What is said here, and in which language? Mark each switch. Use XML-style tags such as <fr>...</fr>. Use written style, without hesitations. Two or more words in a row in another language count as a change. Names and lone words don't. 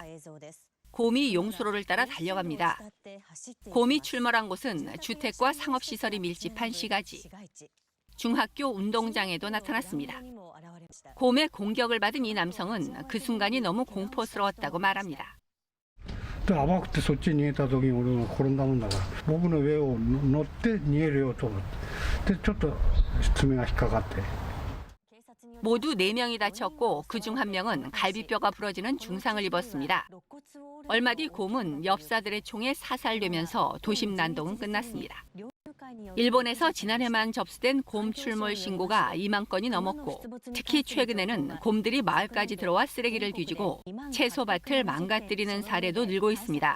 <ko>곰이 용수로를 따라 달려갑니다. 곰이 출몰한 곳은 주택과 상업시설이 밀집한 시가지. 중학교 운동장에도 나타났습니다. 곰의 공격을 받은 이 남성은 그 순간이 너무 공포스러웠다고 말합니다.</ko> <ja>甘くてそっちに逃げた時に俺も転んだもんだから僕の上を乗って逃げるよと思ってでちょっと爪が引っかかって</ja> <ko>모두 4명이 다쳤고 그중 1명은 갈비뼈가 부러지는 중상을 입었습니다. 얼마 뒤 곰은 엽사들의 총에 사살되면서 도심 난동은 끝났습니다. 일본에서 지난해만 접수된 곰 출몰 신고가 2만 건이 넘었고 특히 최근에는 곰들이 마을까지 들어와 쓰레기를 뒤지고 채소밭을 망가뜨리는 사례도 늘고 있습니다.</ko>